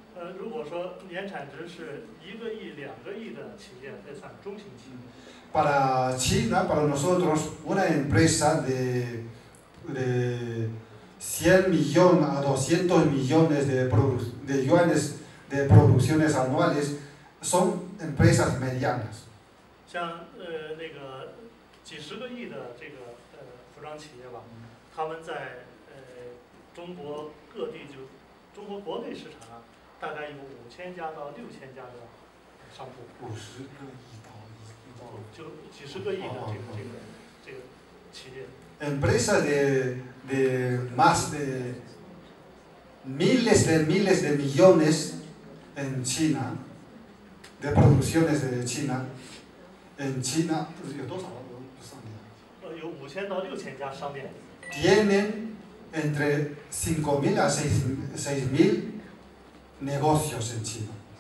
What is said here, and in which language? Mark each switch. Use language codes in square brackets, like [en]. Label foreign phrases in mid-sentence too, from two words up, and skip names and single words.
[es] Para China, para nosotros, una empresa de 100 millones a 200 millones de yuanes de producciones anuales son empresas medianas. [zh] 像那个几十个亿的这个服装企业吧，他们在中国各地就中国国内市场上大概有5000家到6000家的商铺。 50个亿到就几十个亿的这个企业。 [es] Empresas de más de miles de millones en China, de producciones de China. En China, tienen entre 5.000 a 6.000 negocios en China.